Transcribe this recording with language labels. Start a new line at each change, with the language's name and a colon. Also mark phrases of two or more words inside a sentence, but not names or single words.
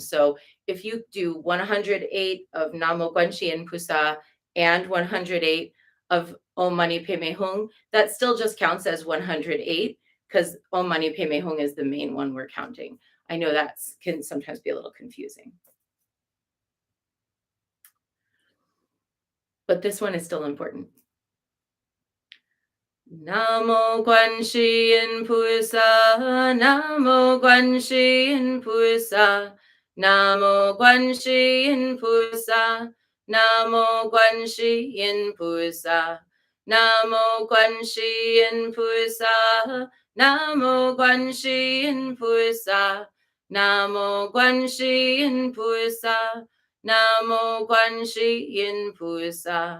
English: So if you do 108 of
Chinese: 南无观音菩萨
English: and 108 of
Sanskrit: ॐ मणि पद्मे हूँ,
English: that still just counts as 108 because
Sanskrit: ॐ मणि पद्मे हूँ
English: is the main one we're counting. I know that can sometimes be a little confusing. But this one is still important.
Chinese: 南无观音菩萨，南无观音菩萨，南无观音菩萨，南无观音菩萨，南无观音菩萨，南无观音菩萨，南无观音菩萨，南无观音菩萨.